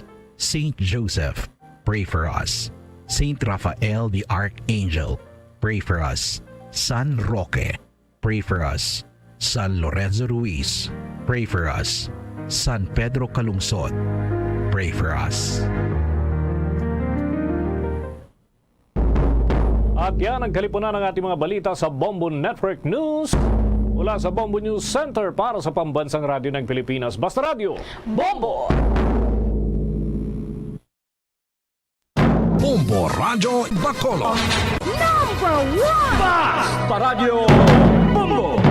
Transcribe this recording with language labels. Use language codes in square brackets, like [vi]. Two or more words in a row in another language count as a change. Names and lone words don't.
[en] Saint Joseph, pray for us. Saint Raphael the Archangel, pray for us. San Roque, pray for us. San Lorenzo Ruiz, pray for us. San Pedro Calungsod, pray for us. [tl] At yan ang kalipunan ng ating mga balita sa Bombo Network News. Mula sa Bombo News Center para sa Pambansang Radyo ng Pilipinas. Basta Radio Bombo! Bombo Radio Bacolod. [en] Number 1! [tl] Basta Radio Bombo!